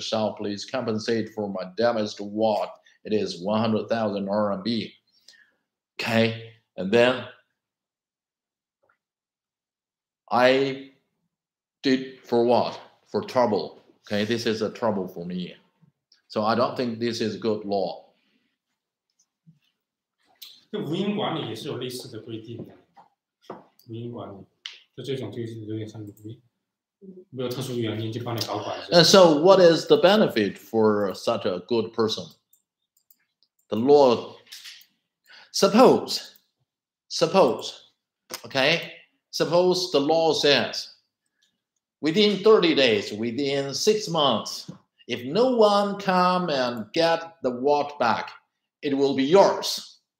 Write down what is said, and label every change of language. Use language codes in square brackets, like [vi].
[en] Shao, please compensate for my damaged watch. It is 100,000 RMB. Okay, and then I did for what? For trouble. Okay, this is a trouble for me. So I don't think this is good law. [zh] 这无因管理也是有类似的规定的。无因管理，就这种就是有点像没有特殊原因就帮你保管。 [en] And so, what is the benefit for such a good person? The law. Suppose, okay. Suppose the law says, within 30 days, within 6 months, if no one come and get the watch back, it will be yours.